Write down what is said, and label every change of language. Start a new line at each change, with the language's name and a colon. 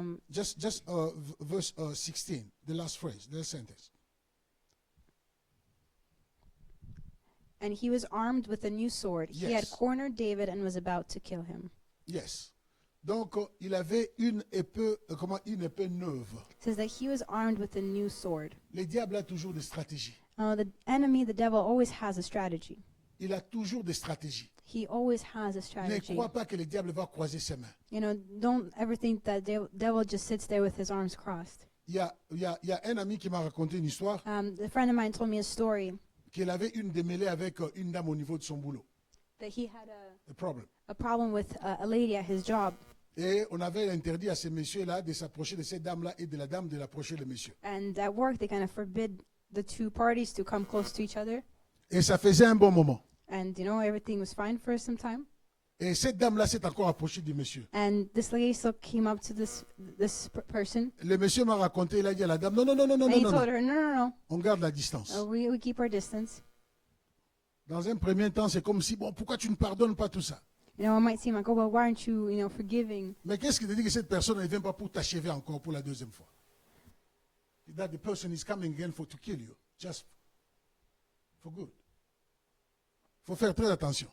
English: Just verse 16, the last phrase, the sentence. And he was armed with a new sword. He had Yes. cornered David and was about to kill him. Yes.
French: Donc, il avait une épée neuve.
English: It says that he was armed with a new sword.
French: Le diable a toujours des stratégies.
English: The enemy, the devil, always has a strategy.
French: Il a toujours des stratégies.
English: He always has a
French: Ne
English: strategy.
French: crois pas que le diable va croiser ses mains.
English: Don't ever think that devil just sits there with his arms crossed.
French: Il y a un ami qui m'a raconté une histoire
English: A friend of mine told me a story
French: qu'il avait une démêlée avec une dame au niveau de son boulot.
English: that he had A problem. a problem with a lady at his job.
French: Et on avait interdit à ces messieurs-là de s'approcher de cette dame-là et de la dame de l'approcher le monsieur.
English: And at work, they kind of forbid the two parties to come close to each other.
French: Et ça faisait un bon moment.
English: And, everything was fine for some time.
French: Et cette dame-là s'est encore approchée du monsieur.
English: And this lady still came up to this person.
French: Le monsieur m'a raconté, il a dit à la dame, non, non, non, non, non,
English: And he
French: non,
English: told
French: non.
English: her, no.
French: On garde la distance.
English: We keep our distance.
French: Dans un premier temps, c'est comme si, bon, pourquoi tu ne pardonnes pas tout ça?
English: It might seem like, oh, well, why aren't you, forgiving?
French: Mais qu'est-ce qui te dit que cette personne ne vient pas pour t'achever encore pour la deuxième fois?
English: That the person is coming again to kill you, just for good.
French: Il faut faire très attention.